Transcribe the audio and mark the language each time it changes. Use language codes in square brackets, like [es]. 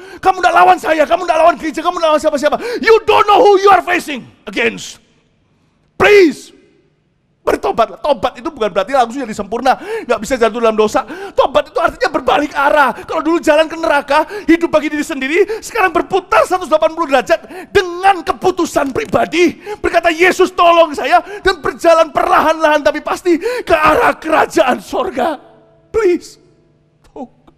[id] Kamu tidak lawan saya, kamu tidak lawan gereja, kamu tidak lawan siapa-siapa. [en] You don't know who you are facing against. [id] Please, bertobatlah. Tobat itu bukan berarti langsung jadi sempurna, nggak bisa jatuh dalam dosa. Tobat itu artinya berbalik arah. Kalau dulu jalan ke neraka, hidup bagi diri sendiri, sekarang berputar 180 derajat dengan keputusan pribadi. Berkata, Yesus tolong saya, dan berjalan perlahan-lahan tapi pasti ke arah kerajaan sorga. Please. Oh.